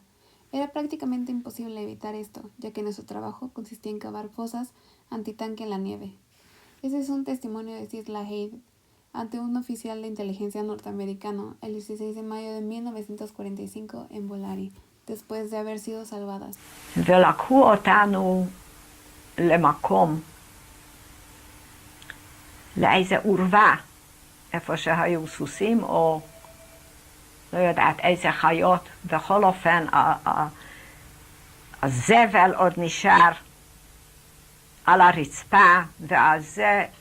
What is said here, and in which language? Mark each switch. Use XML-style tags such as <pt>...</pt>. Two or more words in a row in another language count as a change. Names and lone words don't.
<es>Era prácticamente imposible evitar esto, ya que nuestro trabajo consistía en cavar fosas antitanque en la nieve. Ese es un testimonio de Sisla Haid ante un oficial de inteligencia norteamericano el 16 de mayo de 1945 en Volari, después de haber sido salvadas.</es> <he>ולקחו אותנו למקום, לאיזה עורבה, איפה שהיו סוסים או לא יודעת איזה חיות. בכל אופן הזבל עוד נשאר על הרצפה, ועל זה</he>